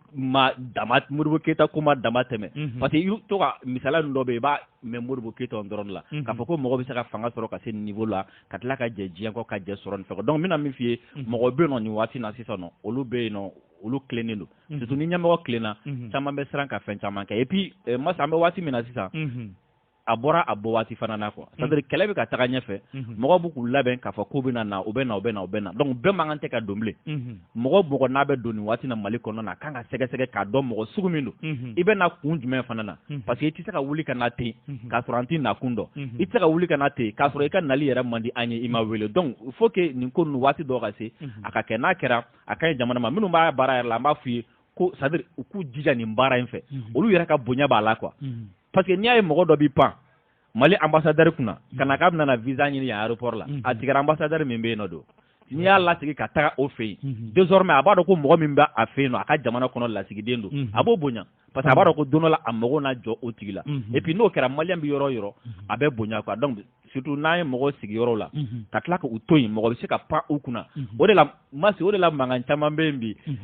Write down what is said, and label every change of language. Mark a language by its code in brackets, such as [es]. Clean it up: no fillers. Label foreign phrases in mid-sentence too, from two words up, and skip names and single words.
[bm] Keyita ko ma dama tɛmɛ parce que i to ka misaliya ninnu dɔ bɛ yen i b'a mɛn Modibo Keyita dɔrɔn de la k'a fɔ ko mɔgɔ bɛ se ka fanga sɔrɔ ka se nin niveau la ka tila ka jɛ diɲɛ kɔ ka jɛ sɔrɔ nin fɛ donc n bɛna min f'i ye mɔgɔ bɛ yen nɔ nin waati na sisan nɔ olu bɛ yen nɔ olu tilennen don surtout ni ɲɛmɔgɔ tilenna caman bɛ siran ka fɛn caman kɛ [fr] et puis [bm] masa an bɛ waati min na sisan a bɔra a bɔ waati fana na quoi [fr] c'est à dire [bm] kɛlɛ bɛ ka taga ɲɛfɛ mɔgɔw b'u k'u labɛn k'a fɔ k'u bɛna na u bɛ na donc bɛɛ man kan tɛ ka don bilen mɔgɔ n'a bɛ don nin waati na Mali kɔnɔ na a kan ka sɛgɛsɛgɛ k'a dɔn mɔgɔ sugu min don i bɛ na kun jumɛn fana na parce que i tɛ se ka wuli ka na ten k'a sɔrɔ an tɛ na kun dɔn i tɛ se ka wuli ka na ten k'a sɔrɔ i ka nali yɛrɛ man di an ye i ma wele [fr] donc il faut que [bm] nin ko ninnu waati dɔw ka se a ka kɛ n'a kɛra a ka ɲi jamana ma minnu b'a baara yɛrɛ la an b'a f'i ye ko [fr] c'est à dire [bm] u k'u jija nin baara in fɛ olu yɛrɛ ka bonya b'a la [fr] quoi parce que [bm] n'i y'a ye mɔgɔ dɔ b'i pan Mali ambassadeur kunna kana k'a bɛna na visa ɲini yan aéroport la a tigɛra ambassadeur min bɛ yen nɔ don n'i y'a lasigi ka taga o fɛ yen désormais a b'a dɔn ko mɔgɔ min bɛ a fɛ yen nɔ a ka jamana kɔnɔ lasigiden don a b'o bonya parce que a b'a dɔn ko don dɔ la a mago na jɔ o tigi la [fr] et puis [bm] n'o kɛra maliyɛn bɛ yɔrɔ o yɔrɔ a bɛ bonya quoi donc surtout n'an ye mɔgɔw sigi yɔrɔ la ka tila k'u to yen mɔgɔ bɛ se ka pan u kunna o de la mankan caman bɛ yen bi